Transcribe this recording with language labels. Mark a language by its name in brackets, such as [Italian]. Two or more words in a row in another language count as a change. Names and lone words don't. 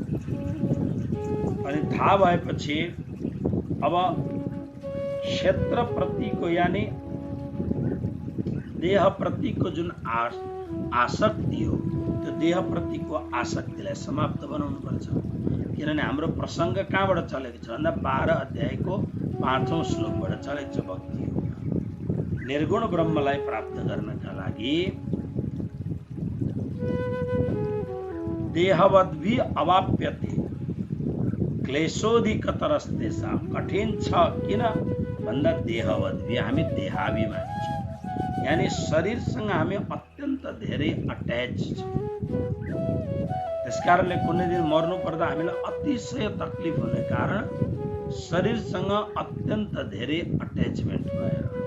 [Nepali] अनि थाहा भएपछि अब क्षेत्र प्रतिको यानि देह प्रतिको जुन आसक्ति हो, त्यो देह प्रतिको आसक्तिलाई समाप्त बनाउनु पर्छ। किनभने हाम्रो प्रसङ्ग कहाँबाट चलेको छ भन्दा 12 अध्यायको 5औं श्लोकबाट चलेको छ। भक्ति योग निर्गुण ब्रह्मलाई प्राप्त गर्नका लागि [Sanskrit] देहवद्भि अवाप्यते क्लेशोधिकतरस्ते सा। [Nepali] कठिन छ किन भन्दा देहवद्भि, हामी देहाभिमानी छौँ, यानी शरीरसँग हामी अत्यन्त धेरै अट्याच छौँ। त्यसकारणले कुनै दिन मर्नु पर्दा हामीलाई अतिशय तकलिफ हुने कारण शरीरसँग अत्यन्त धेरै अट्याचमेन्ट भएर।